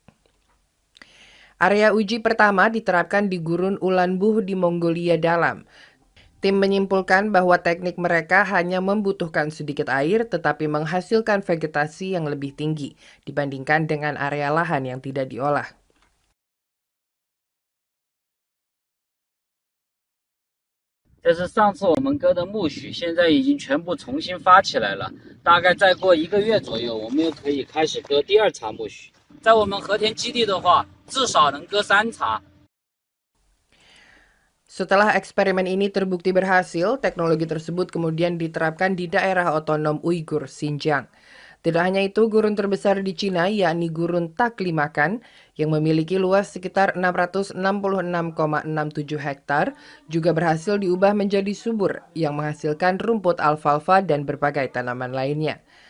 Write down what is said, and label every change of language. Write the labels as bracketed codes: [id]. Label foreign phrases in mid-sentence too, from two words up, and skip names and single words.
[id] Area uji pertama diterapkan di Gurun Ulanbuh di Mongolia Dalam. Tim menyimpulkan bahwa teknik mereka hanya membutuhkan sedikit air tetapi menghasilkan vegetasi yang lebih tinggi dibandingkan dengan area lahan yang tidak diolah. [zh] 这是上次我们割的苜蓿，现在已经全部重新发起来了。大概再过1个月左右，我们又可以开始割第2茬苜蓿。在我们和田基地的话，至少能割3茬。 [id] Setelah eksperimen ini terbukti berhasil, teknologi tersebut kemudian diterapkan di daerah otonom Uighur, Xinjiang. Tidak hanya itu, gurun terbesar di Cina yakni Gurun Taklimakan yang memiliki luas sekitar 666,67 hektar juga berhasil diubah menjadi subur yang menghasilkan rumput alfalfa dan berbagai tanaman lainnya.